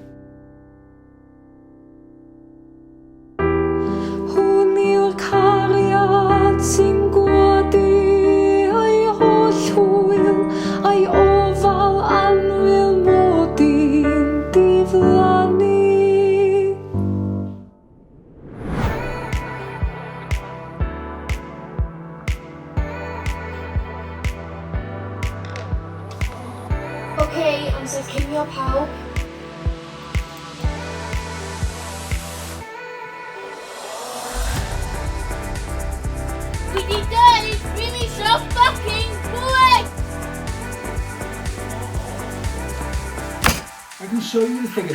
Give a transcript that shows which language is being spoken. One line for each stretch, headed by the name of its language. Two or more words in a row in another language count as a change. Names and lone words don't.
Welsh: Hwn yw'r cariad sy'n gwadu ei holl hwyl, ei ofal anwyl mod i'n diflannu. Okay, amser cinio pawb.
English: We did that, it's really so fucking quick! I can show you the figures.